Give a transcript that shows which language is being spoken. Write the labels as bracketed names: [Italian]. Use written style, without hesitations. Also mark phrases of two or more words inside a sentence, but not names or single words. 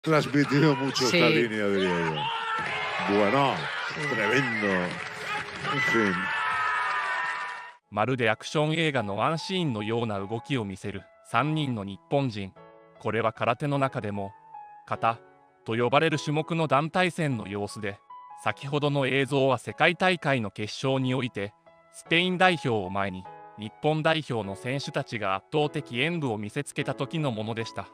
[Spanish] transmitido mucho esta Sí. línea, diría yo. Bueno, tremendo. En fin. [Japanese] まるでアクション映画のワンシーンのような動きを見せる3人の日本人。これは空手の中でも形と呼ばれる種目の団体戦の様子で、先ほどの映像は世界大会の決勝においてスペイン代表を前に日本代表の選手たちが圧倒的演武を見せつけた時のものでした。